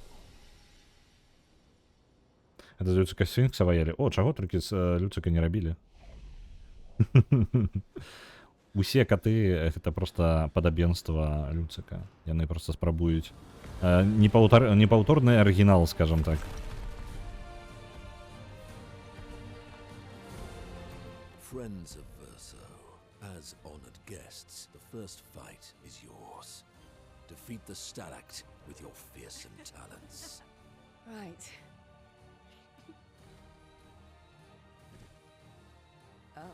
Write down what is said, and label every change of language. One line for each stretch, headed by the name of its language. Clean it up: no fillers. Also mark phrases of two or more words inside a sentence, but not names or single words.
Belarusian: Гэта з Люцыка Сфінкса ваялі. О, чаго толькі з Люцыка не рабілі? Усе каты гэта проста падабенства Люцыка. Яны проста спрабуюць. Непаўторны арыгінал, скажам так.
English: Friends of Verso, as honored guests, the first fight is yours. Defeat the Stalact with your fearsome talents. Right. Oh.